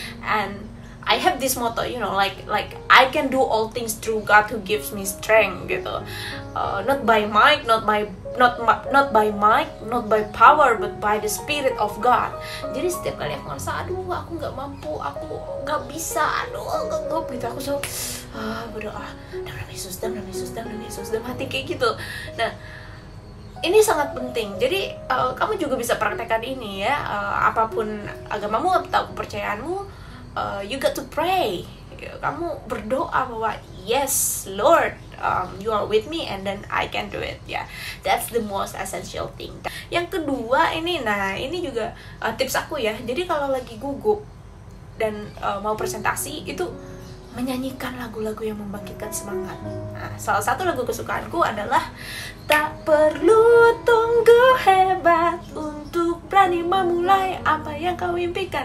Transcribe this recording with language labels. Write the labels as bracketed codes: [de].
[en] And I have this motto, you know, like I can do all things through God who gives me strength gitu. Not by might, not by might, not by power, but by the Spirit of God. [id] Jadi setiap kali aku ngerasa, aduh aku nggak mampu, aku nggak bisa, aduh gugup gitu, aku selalu berdoa, dalam Yesus, dalam hati kayak gitu. Nah, ini sangat penting. Jadi kamu juga bisa praktekkan ini ya. Apapun agamamu atau kepercayaanmu, [en] you got to pray. [id] Kamu berdoa bahwa [en] yes Lord, you are with me and then I can do it ya. That's the most essential thing. [id] Yang kedua ini, nah ini juga tips aku ya. Jadi kalau lagi gugup dan mau presentasi, itu menyanyikan lagu-lagu yang membangkitkan semangat. Nah, salah satu lagu kesukaanku adalah Tak Perlu Tunggu Hebat Untuk Berani Memulai Apa Yang Kau Impikan.